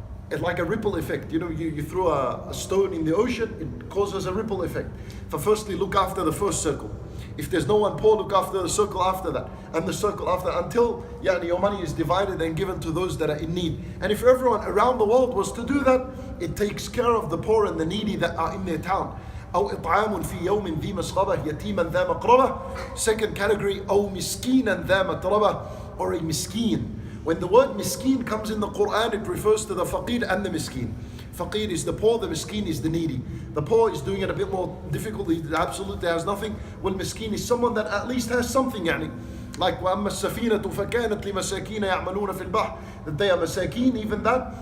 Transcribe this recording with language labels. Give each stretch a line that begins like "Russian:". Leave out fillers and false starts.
English: It's like a ripple effect. You throw a stone in the ocean, it causes a ripple effect. For firstly, look after the first circle. If there's no one poor, look after the circle after that, and the circle after, until your money is divided and given to those that are in need. And if everyone around the world was to do that, it takes care of the poor and the needy that are in their town.
Arabic: أو إطعام في يوم ذي مسغبة يتيما ذا مقربة.
English: Second category,
Arabic: أو مسكينا ذا متربة,
English: or a miskin. When the word miskin comes in the Quran, it refers to the faqir and the miskin. Faqir is the poor, the miskeen is the needy. The poor is doing it a bit more difficultly, absolutely has nothing. Well, miskeen is someone that at least has something,
Arabic: يعني.
English: Like
Arabic: وَأَمَّا السَّفِينَةُ فَكَانَتْ لِمَسَاكِينَ يَعْمَلُونَ فِي الْبَحْرِ,
English: that they are masakeen, even that.